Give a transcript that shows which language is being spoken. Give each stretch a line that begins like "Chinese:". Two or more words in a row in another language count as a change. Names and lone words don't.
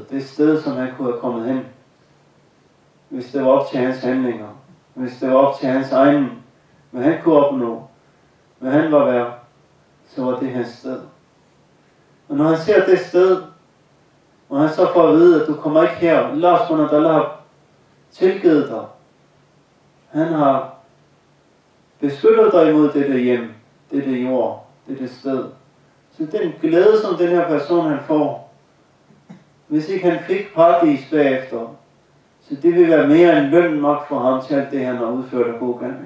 Danish: Det sted, som han kunne have kommet hen, hvis det var op til hans handlinger, hvis det var op til hans egen, hvad han kunne opnå, hvad han var værd, så var det hans sted. Og når han ser det sted, og han så får at vide, at du kommer ikke her, Allah
Arabic: سبحانه وتعالى
Danish: har tilgivet dig. Han har beskyttet dig imod dette hjem, dette jord, dette sted. Så den glæde, som den her person han får, hvis ikke han fik paradis bagefter, så det vil være mere end løn nok for ham til alt det, han har udført af gode gerninger.